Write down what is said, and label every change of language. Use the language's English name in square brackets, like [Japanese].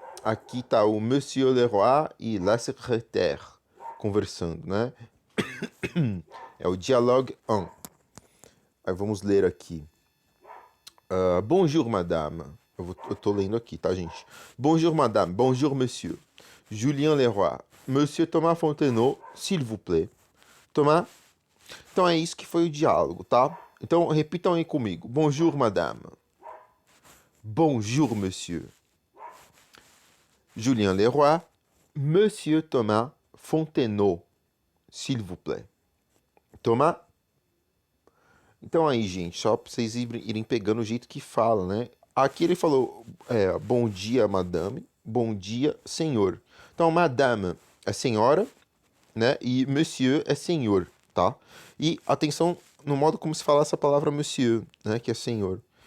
[Portuguese] Aqui tá o Monsieur Leroy e [French] la secrétaire [Portuguese] conversando, né? É o dialogue 1. Aí vamos ler aqui. [French] Bonjour, madame. [Portuguese] Eu tô lendo aqui, tá, gente? [French] Bonjour, madame. Bonjour, monsieur. Julien Leroy. Monsieur Thomas Fontenot, s'il vous plaît. Thomas. [Portuguese] Então é isso que foi o diálogo, tá? Então repitam aí comigo. [French] Bonjour, madame. Bonjour, monsieur. Julien Leroy. Monsieur Thomas Fontenot, s'il vous plaît. Thomas. [Portuguese] Então aí, gente, só pra vocês irem pegando o jeito que fala, né? Aqui ele falou, bom dia, madame. Bom dia, senhor. Então, madame é senhora, né? E monsieur é senhor, tá? E atenção no modo como se fala essa palavra monsieur, né? Que é senhor.